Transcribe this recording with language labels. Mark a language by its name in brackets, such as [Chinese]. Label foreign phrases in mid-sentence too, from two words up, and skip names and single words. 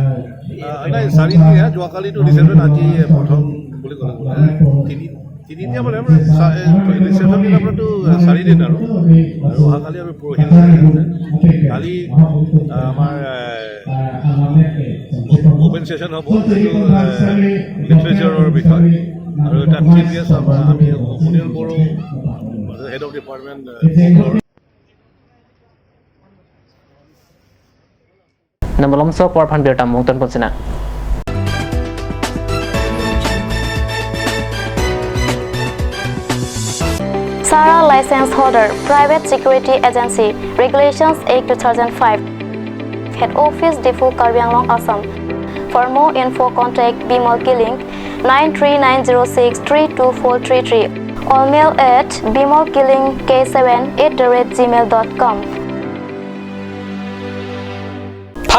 [Assamese] নাই 4 দিন যোৱাকালিতো ৰিচেপশ্যন আজি প্ৰথম বুলি ক'লে তিনিদিনীয়া মানে ৰিচেপশ্যন দিন আপোনাৰতো 4 দিন আৰু অহাকালি আমি পৰহি কালি আমাৰ [English] open session [Assamese] হ'ব লিটাৰেচাৰৰ বিষয় আৰু তাত [English] chief guest [Assamese] আমি সুনীল বড়ো [English] head of department [Karbi] Namalom so por phan biota mungton ponsina [English] Sara License Holder, Private Security Agency, Regulations Act 2005, Head Office Depot Karbi Anglong, Assam. For more info, contact Bimol Killing 93906324333 or mail at bimolkillingk7@gmail.com.